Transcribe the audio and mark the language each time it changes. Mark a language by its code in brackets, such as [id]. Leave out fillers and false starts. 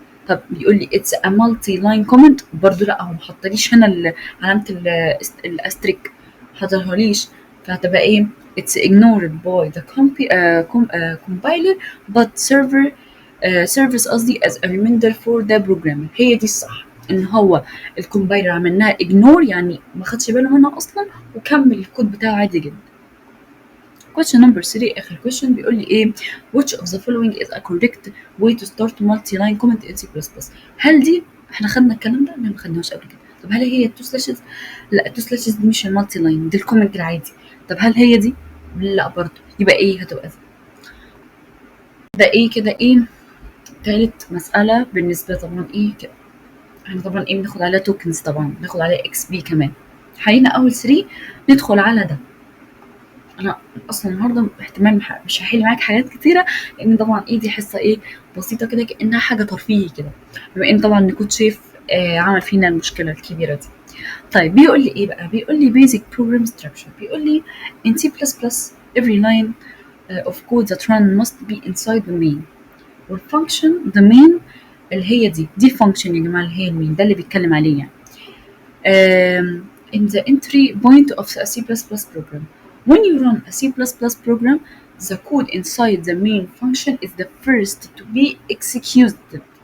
[ar] طب بيقول لي [en] it's a multi line comment، [ar] برضو لا. هو محطليش هنا علامة الاستريك، محطلهاليش. فهتبقى ايه، [en] it's ignored by the compiler but serves [ar] قصدي [en] as a reminder for the programmer. [ar] هي دي الصح، ان هو الكومبايلر عملناها ignore يعني ما خدش باله منها اصلا وكمل الكود بتاعه عادي جدا. [en] question number 3 [ar] اخر [en] question [ar] بيقول لي ايه، [en] which of the following is a correct way to start multi-line comment in C++؟ [ar] هل دي احنا خدنا الكلام ده؟ لا ما خدناهوش قبل كده. طب هل هي التو سلاشز؟ لا التو سلاشز دي مش المالتي لاين، دي الكومنت العادي. طب هل هي دي؟ لا برضه. يبقى ايه هتبقى دي. ده ايه كده ايه تالت مسألة بالنسبة طبعا ايه كده. احنا طبعا ايه بناخد عليها توكنز، طبعا بناخد عليها اكس بي كمان. حقيقة اول 3 ندخل على ده. انا اصلا النهارده احتمال مش هحل معاك حاجات كتيره لان طبعا ايه دي حصه ايه بسيطه كده كانها حاجه ترفيهي كده، بما ان طبعا نكون شايف عمل فينا المشكله الكبيره دي. طيب بيقول لي ايه بقى، بيقول لي [en] basic program structure. بيقول لي in C++ every line of code that run must be inside the main والfunction the main [ar] اللي هي دي function يا جماعه اللي هي المين، ده اللي بيتكلم عليه يعني. [en] In the entry point of a C++ program. When you run a C++ program, the code inside the main function is the first to be executed.